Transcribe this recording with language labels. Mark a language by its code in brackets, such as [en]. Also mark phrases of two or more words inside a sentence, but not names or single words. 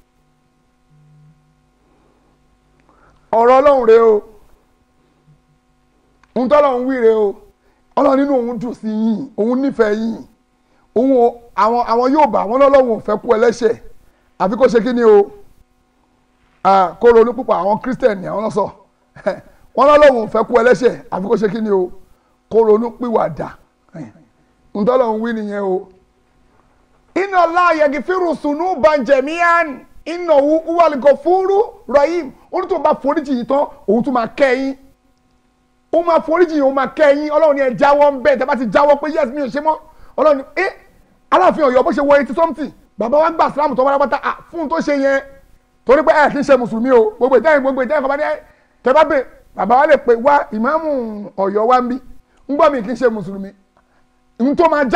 [yo] ọ̀rọ̀ ọlọ́run rèé o ohun tọ́lọ́run wí rèé o ọlọ́run nínú òun dùn sí yín òun nífẹ̀ẹ́ yín òun àwọn yóò bá wọn lọ́lọ́run ò fẹ́ kú ẹlẹ́ṣẹ̀ àfi kó ṣe kí ni o kó ronú púpọ̀ àwọn kírísítẹ̀nì àwọn lọ́sọ̀ wọn lọ́lọ́run ò fẹ́ kú ẹlẹ́ṣẹ̀ àfi kó ṣe kí ni o kó ronú pìwàdà ntọ́lọ́run wí nìyẹn o. [ar] إن الله يغفر الذنوب جميعا إنه هو الغفور الرحيم [yo] ó ní tó bá foríjì yìí tán òun tún máa kẹ́ yín ó máa foríjì yìí ó máa kẹ́ yín ọlọ́run ni ẹ jáwọ́ ń bẹ̀ tẹ́ bá ti jáwọ́ pé yes mi ò ṣe mọ́ ọlọ́run ni Aláàfin Ọ̀yọ́ bó ṣe wọ [en] 80 something [yo] bàbá wa gbà sílámù tó wáyé fún tó ṣe yẹn torí pé ẹ kì í ṣe mùsùlùmí o gbogbo ìtẹ́yìn kan bá ní tẹ́ bá bè bàbá wa lè pè wá ìmáàmù Ọ̀yọ́ wa ń bí ń gbọ́ mi kì í ṣe mùsùlùmí n tó máa